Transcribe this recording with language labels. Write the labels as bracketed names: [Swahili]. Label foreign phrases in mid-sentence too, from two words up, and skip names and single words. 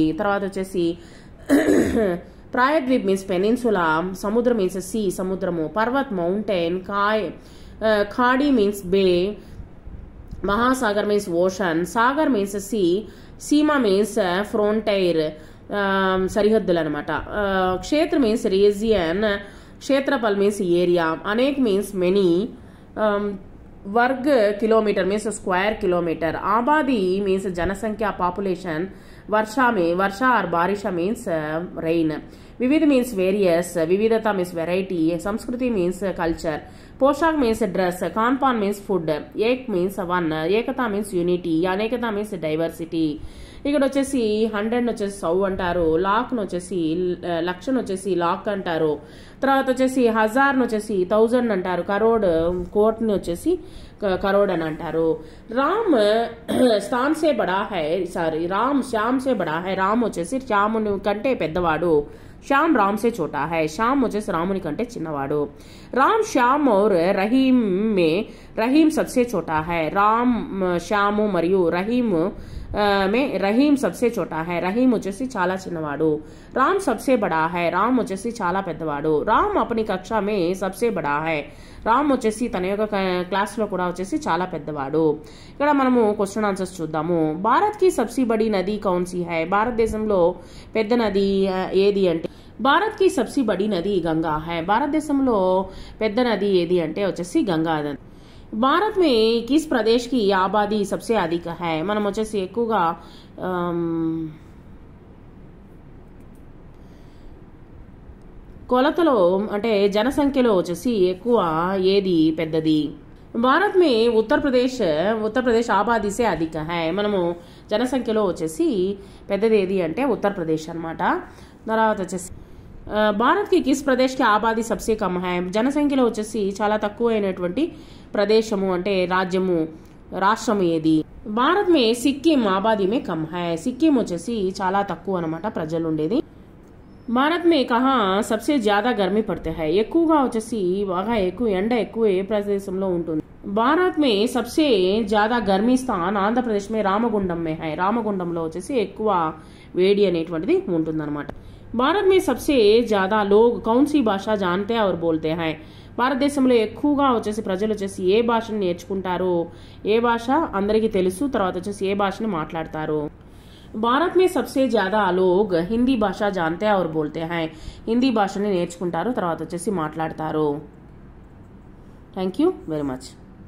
[Telugu] తర్వాత వచ్చేసి [English] प्रायद्वीप means peninsula, समुद्र means sea, సముద్రము, पर्वत mountain, खाड़ी means bay, महासागर means ocean, सागर means sea, सीमा means frontier, [Telugu] సరిహద్దులు అనమాట. [English] क्षेत्र means region, क्षेत्रफल means area, अनेक means many, वर्ग किलोमीटर means square kilometer, आबादी means जनसंख्या population, [Hindi] वर्षा और बारिशा [English] means rain, विविध means various, विविधता means variety, संस्कृति means culture, पोशाक means dress, खानपान means food, एक means one, एकता means unity, अनेकता means diversity. [Telugu] ఇక్కడ వచ్చేసి 100 వచ్చేసి 100 అంటారు, లాక్ వచ్చేసి లక్షను వచ్చేసి లాక్ అంటారు, తర్వాత వచ్చేసి 1000 వచ్చేసి 1000 అంటారు, కోట్ని వచ్చేసి కరోడ్ అని అంటారు. [Hindi] राम स्थान से बड़ा है, सॉरी राम श्याम से बड़ा है. [Telugu] రామ్ వచ్చేసి శ్యాముని కంటే పెద్దవాడు, [Hindi] श्याम राम से छोटा है. [Telugu] శ్యామ్ వచ్చేసి రాముని కంటే చిన్నవాడు. [Hindi] राम श्याम और रहीम में रहीम सबसे छोटा है. राम श्यामु మరియు रहीम में रहीम सबसे छोटा है. [Telugu] రహీం వచ్చేసి చాలా చిన్నవాడు. [Hindi] राम सबसे बड़ा है. [Telugu] రామ్ వచ్చేసి చాలా పెద్దవాడు. [Hindi] राम अपनी कक्षा में सबसे बड़ा है. [Telugu] రామ్ వచ్చేసి తన యొక్క క్లాస్లో కూడా వచ్చేసి చాలా పెద్దవాడు. ఇక్కడ మనము [English] question answers [Telugu] చూద్దాము. [Hindi] भारत की सबसे बड़ी नदी कौन सी है. [Telugu] భారతదేశంలో పెద్ద నది ఏది అంటే [Hindi] भारत की सबसे बड़ी नदी गंगा है. [Telugu] భారతదేశంలో పెద్ద నది ఏది అంటే వచ్చేసి గంగా నది. [Hindi] भारत में किस प्रदेश की आबादी सबसे अधिक है. [Telugu] మనం వచ్చేసి ఎక్కువగా కొలతలో అంటే జనసంఖ్యలో వచ్చేసి ఎక్కువ ఏది పెద్దది. [Hindi] भारत में उत्तरप्रदेश आबादी से अधिक है. [Telugu] మనము జనసంఖ్యలో వచ్చేసి పెద్దది ఏది అంటే ఉత్తరప్రదేశ్ అన్నమాట. తర్వాత వచ్చేసి [Hindi] भारत की किस प्रदेश की आबादी सबसे कम है. [Telugu] జనసంఖ్యలో వచ్చేసి చాలా తక్కువ అయినటువంటి ప్రదేశము అంటే రాష్ట్రము ఏది? [Hindi] भारत में सिक्किम आबादी में कम है. [Telugu] సిక్కిం వచ్చేసి చాలా తక్కువ అనమాట ప్రజలు ఉండేది. [Hindi] भारत में कहाँ सबसे ज़्यादा गर्मी पड़ती है. [Telugu] ఎక్కువగా వచ్చేసి బాగా ఎండ ఎక్కువ ఏ ప్రదేశంలో ఉంటుంది? [Hindi] भारत में सबसे ज़्यादा गर्मी स्थान आंध्रप्रदेश में रामगुंडम में है. [Telugu] రామగుండంలో వచ్చేసి ఎక్కువ వేడి అనేటువంటిది ఉంటుందన్నమాట. [Hindi] भारत में सबसे ज़्यादा लोग कौन सी भाषा जानते और बोलते है. [Telugu] భారతదేశంలో ఎక్కువగా వచ్చేసి ప్రజలు వచ్చేసి ఏ భాషను నేర్చుకుంటారు? ఏ భాష అందరికీ తెలుసు, తర్వాత వచ్చేసి ఏ భాషని మాట్లాడతారు? [Hindi] भारत में सबसे ज़्यादा लोग हिंदी भाषा जानते और बोलते है. [Telugu] హిందీ భాషని నేర్చుకుంటారు, తర్వాత వచ్చేసి మాట్లాడతారు. [English] Thank you very much.